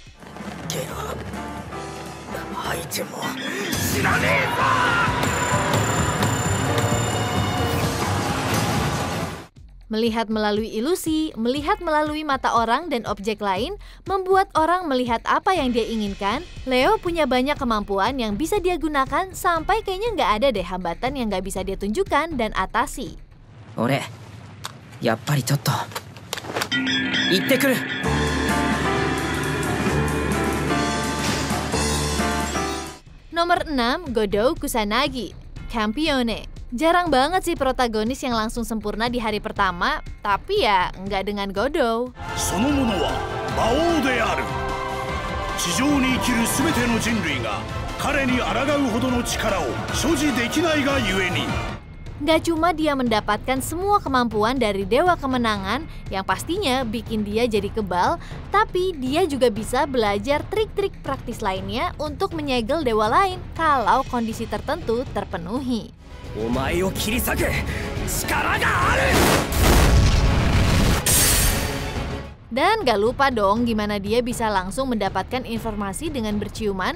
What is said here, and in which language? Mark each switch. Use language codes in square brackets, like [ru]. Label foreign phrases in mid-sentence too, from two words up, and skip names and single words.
[id] Melihat melalui ilusi, melihat melalui mata orang dan objek lain, membuat orang melihat apa yang dia inginkan. Leo punya banyak kemampuan yang bisa dia gunakan sampai kayaknya nggak ada deh hambatan yang nggak bisa dia tunjukkan dan atasi. [ja] 俺、やっぱりちょっと. 行ってくる. [id] Nomor 6, Godou Kusanagi, Campione. Jarang banget sih protagonis yang langsung sempurna di hari pertama, tapi ya nggak dengan Godou. [ja] そのものは魔王である。地上に生きるすべての人類が彼に抗うほどの力を所持できないがゆえに。 [id] Nggak cuma dia mendapatkan semua kemampuan dari Dewa Kemenangan yang pastinya bikin dia jadi kebal, tapi dia juga bisa belajar trik-trik praktis lainnya untuk menyegel dewa lain kalau kondisi tertentu terpenuhi. Dan gak lupa dong gimana dia bisa langsung mendapatkan informasi dengan berciuman.